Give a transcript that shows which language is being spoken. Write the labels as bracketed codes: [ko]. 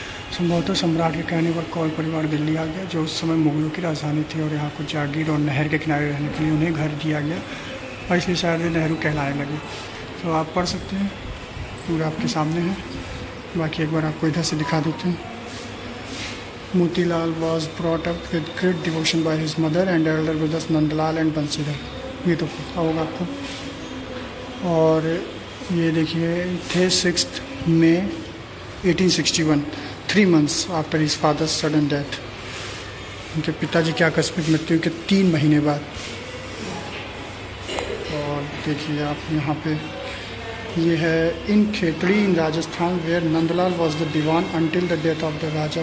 [hi] संभवतः सम्राट के कहने पर कौल परिवार दिल्ली आ गया, जो उस समय मुगलों की राजधानी थी, और यहाँ को जागीर और नहर के किनारे रहने के लिए उन्हें घर दिया गया, और इसलिए शायद वे नेहरू कहलाने लगे। तो आप पढ़ सकते हैं, पूरा आपके सामने है। बाकी एक बार आपको इधर से दिखा देते हैं। [en] Motilal was brought up with great devotion by his mother and elder brothers Nandlal and Bansidhar। [hi] ये तो पता होगा आपको। और ये देखिए थे 6 मई 1861, [en] 3 months after his father's sudden death. [hi] उनके पिताजी की आकस्मिक मृत्यु के 3 महीने बाद। और देखिए आप यहाँ पे, ये है [en] In Khetri in Rajasthan, where Nandlal was the Diwan until the death of the raja.